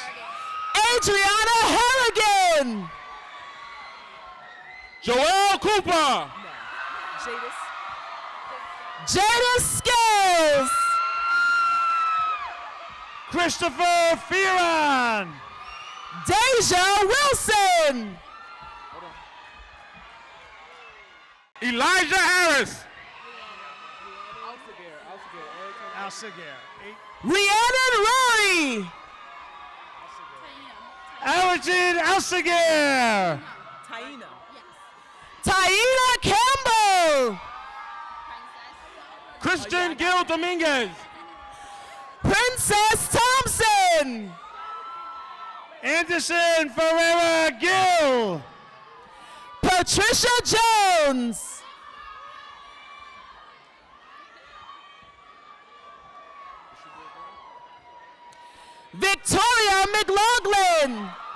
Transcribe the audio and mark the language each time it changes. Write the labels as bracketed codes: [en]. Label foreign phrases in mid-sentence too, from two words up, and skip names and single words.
[en] Adriana Harrigan. Joel Cooper. No. Jadis. Jada Scales. Christopher Fearon. Deja Wilson. Elijah Harris. Alcigar. Rhiannon Rory. Allerton Alcigar. Taina. Taina Campbell. Christian Gil Dominguez. Princess Thompson. Anderson Ferreira Gill. Patricia Jones. Victoria McLaughlin.